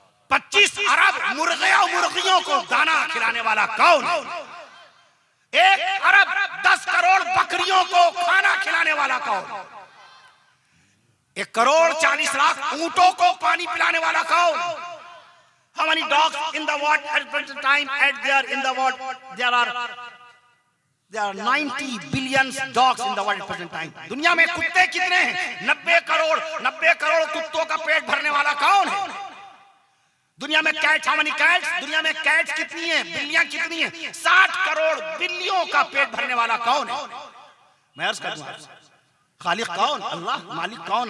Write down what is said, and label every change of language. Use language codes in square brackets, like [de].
[hi] 25 अरब मुर्गे और मुर्गियों को दाना खिलाने वाला कौन? 1 अरब 10 करोड़ बकरियों को खाना खिलाने वाला कौन? 1 करोड़ 40 लाख ऊंटों को पानी पिलाने वाला कौन? [en] How many dogs in the world at present time? At there in the world there are 90 billion dogs in the world at present time. [hi] दुनिया में कुत्ते कितने हैं? 90 करोड़ कुत्तों का पेट भरने वाला कौन है? दुनिया में कैट्स, [en] how many cats? [hi] दुनिया में कैट्स कितनी है? बिल्लियां कितनी है? 60 करोड़ बिल्लियों का पेट भरने वाला कौन है? मैं अर्ज कर दूं खालिक कौन? अल्लाह। मालिक कौन?